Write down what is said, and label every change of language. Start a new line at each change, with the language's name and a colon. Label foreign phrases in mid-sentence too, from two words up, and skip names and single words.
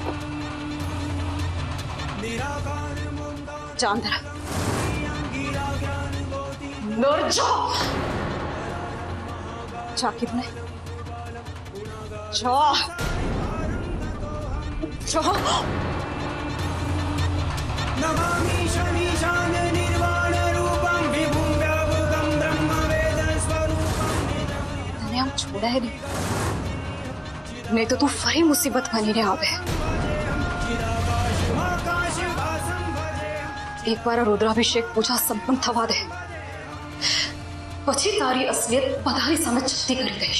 Gujarati: ચાંદરા નરજો જા કીધું ને, જા જા.
Sanskrit: नमामि शमीशान निर्वाण रूपं विभुं व्यापकं ब्रह्म वेद स्वरूपं.
Gujarati: તને આમ છોડાય નહીં તો તું ફરી મુસીબત બનીને આવે. એકવાર રુદ્રાભિષેક પૂજા સંપન્ન થવા દે, પછી તારી અસલિયત બધાની સામે છતી કરી દઈશ.